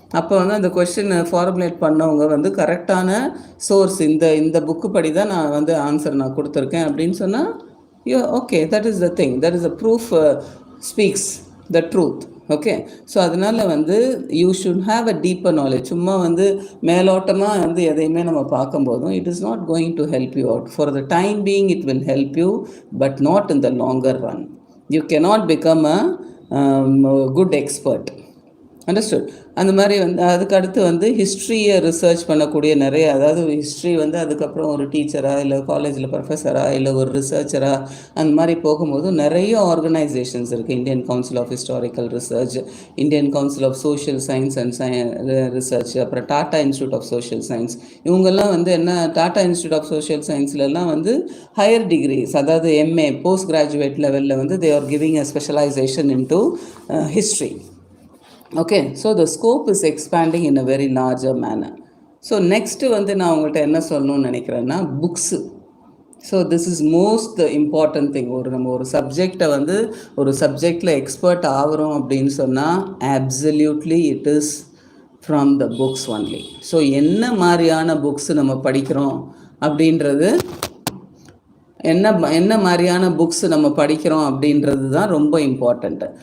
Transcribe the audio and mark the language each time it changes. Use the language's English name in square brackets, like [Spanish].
[Tamil] அப்போ வந்து அந்த கொஷின் ஃபார்முலேட் பண்ணவங்க வந்து கரெக்டான சோர்ஸ், இந்த புக்கு படி தான் நான் வந்து ஆன்சர் நான் கொடுத்துருக்கேன் அப்படின்னு சொன்னால் [English] okay, that is the thing, that is the proof speaks the truth. Okay, so [Tamil] அதனால் வந்து [English] You should have a deeper knowledge. [Tamil] சும்மா வந்து மேலோட்டமாக வந்து எதையுமே நம்ம பார்க்கும்போதும் [English] It is not going to help you out. For the time being it will help you, but not in the longer run. You cannot become a good expert. Understood? [Tamil] அந்த மாதிரி வந்து அதுக்கு அடுத்து வந்து ஹிஸ்ட்ரியை ரிசர்ச் பண்ணக்கூடிய நிறைய, அதாவது ஹிஸ்ட்ரி வந்து அதுக்கப்புறம் ஒரு டீச்சராக இல்லை காலேஜில் ப்ரொஃபஸராக இல்லை ஒரு ரிசர்ச்சராக அந்த மாதிரி போகும்போது நிறைய ஆர்கனைசேஷன்ஸ் இருக்குது. Indian council of historical research, Indian council of social science and research, அப்புறம் Tata institute of social science. இவங்கெல்லாம் வந்து என்ன, டாடா இன்ஸ்டியூட் ஆஃப் சோஷியல் சயின்ஸ்லாம் வந்து ஹையர் டிகிரிஸ், அதாவது எம்ஏ போஸ்ட் கிராஜுவேட் லெவலில் வந்து [English] They are giving a specialization in to history. Okay, so the scope is expanding in a very larger manner. [Tamil] So next வந்து நான் உங்கள்கிட்ட என்ன சொல்லணும்னு நினைக்கிறேன்னா books. [English] So this is most important thing. [Tamil] நம்ம ஒரு சப்ஜெக்டை வந்து ஒரு சப்ஜெக்டில் எக்ஸ்பர்ட் ஆகிறோம் அப்படின்னு சொன்னால் [English] Absolutely it is from the books only. [Tamil] So என்ன மாதிரியான புக்ஸ் நம்ம படிக்கிறோம் அப்படின்றது, என்ன மாதிரியான புக்ஸ் நம்ம படிக்கிறோம் அப்படின்றது தான் ரொம்ப இம்பார்ட்டண்ட்டு.